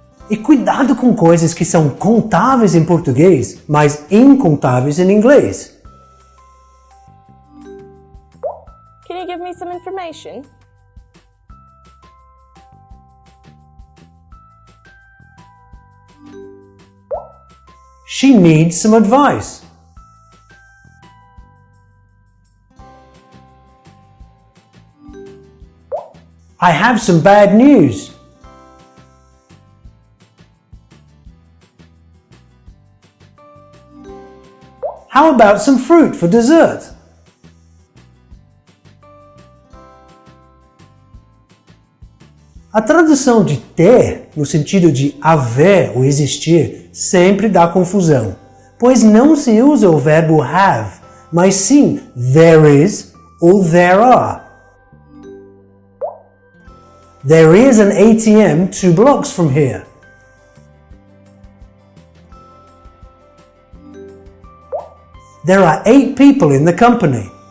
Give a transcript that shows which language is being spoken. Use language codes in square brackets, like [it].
[pt] E cuidado com coisas que são contáveis em português, mas incontáveis em inglês. [en] Can you give me some information? She needs some advice. I have some bad news. How about some fruit for dessert? [pt] A tradução de ter, no sentido de haver ou existir, sempre dá confusão, pois não se usa o verbo have, mas sim there is ou there are. [en] There is an ATM 2 blocks from here. There are 8 people in the company.